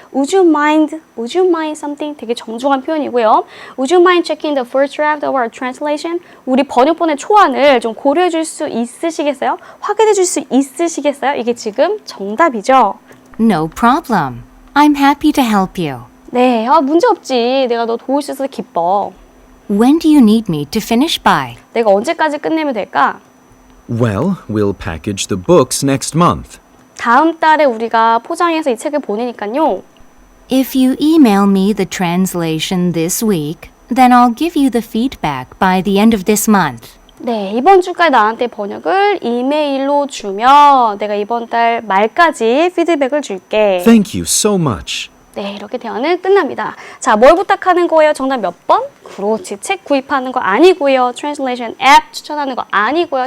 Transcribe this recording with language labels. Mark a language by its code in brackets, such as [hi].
[en] Would you mind something? [ko] 되게 정중한 표현이고요. [en] Would you mind checking the first draft of our translation? [ko] 우리 번역본의 초안을 좀 고려해 줄 수 있으시겠어요? 확인해 줄 수 있으시겠어요? 이게 지금 정답이죠. [en] No problem. I'm happy to help you. [ko] 네, 문제 없지. 내가 너 도울 수 있어서 기뻐. [en] When do you need me to finish by? [ko] 내가 언제까지 끝내면 될까? [en] Well, we'll package the books next month. [ko] 다음 달에 우리가 포장해서 이 책을 보내니까요. [en] If you email me the translation this week, then I'll give you the feedback by the end of this month. [ko] 네, 이번 주까지 나한테 번역을 이메일로 주면 내가 이번 달 말까지 피드백을 줄게. [en] Thank you so much. [ko] 네, 이렇게 대화는 끝납니다. 자, 뭘 부탁하는 거예요? 정답 몇 번? 그렇지, 책 구입하는 거 아니고요. 트랜슬레이션 앱 추천하는 거 아니고요.